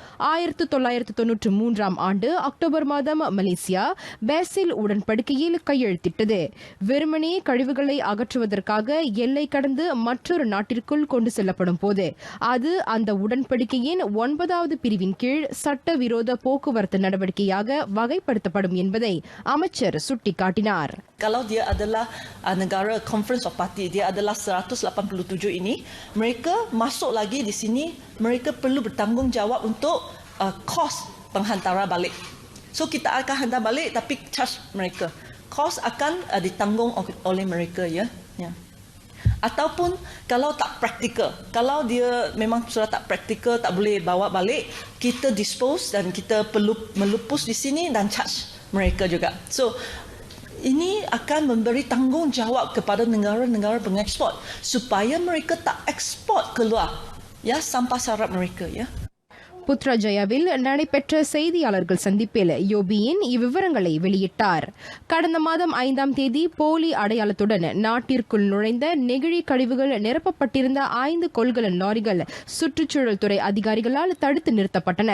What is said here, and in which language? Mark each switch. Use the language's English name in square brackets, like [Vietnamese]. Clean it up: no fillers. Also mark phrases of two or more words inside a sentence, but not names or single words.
[Tamil] 1993 ஆண்டு அக்டோபர் மாதம் மலேசியா பேசில் உடன்படிக்கையில் கையெழுத்திட்டது. வெறுமனே கழிவுகளை அகற்றுவதற்காக எல்லை கடந்து மற்றொரு நாட்டிற்குள் கொண்டு செல்லப்படும் போது அது அந்த உடன்படிக்கையின் 9வது பிரிவின் கீழ் சட்டவிரோத போக்குவரத்து நடவடிக்கையாக வகைப்படுத்தப்படும் என்பதை அமைச்சர் சுட்டிக்காட்டினார். [Malay] Kalau dia adalah negara [English] Conference of Party, [Malay] dia adalah 187 ini, mereka masuk lagi di sini, mereka perlu bertanggungjawab untuk kos penghantaran balik. So kita akan hantar balik tapi charge mereka. Kos akan ditanggung oleh mereka, ya. Ataupun kalau tak praktikal, kalau dia memang sudah tak praktikal, tak boleh bawa balik, kita dispose dan kita perlu melupus di sini dan charge mereka juga. So ini akan memberi tanggungjawab kepada negara-negara pengeksport supaya mereka tak ekspor keluar, ya, sampah sarap mereka, ya. [Tamil] புத்ராஜயாவில் நடைபெற்ற செய்தியாளர்கள் சந்திப்பில் யோபியின் இவ்விவரங்களை வெளியிட்டார். கடந்த மாதம் 5ஆம் தேதி போலி அடையாளத்துடன் நாட்டிற்குள் நுழைந்த நெகிழி கழிவுகள் நிரப்பப்பட்டிருந்த 5 கொள்கலன் லாரிகள் சுற்றுச்சூழல் துறை அதிகாரிகளால் தடுத்து நிறுத்தப்பட்டன.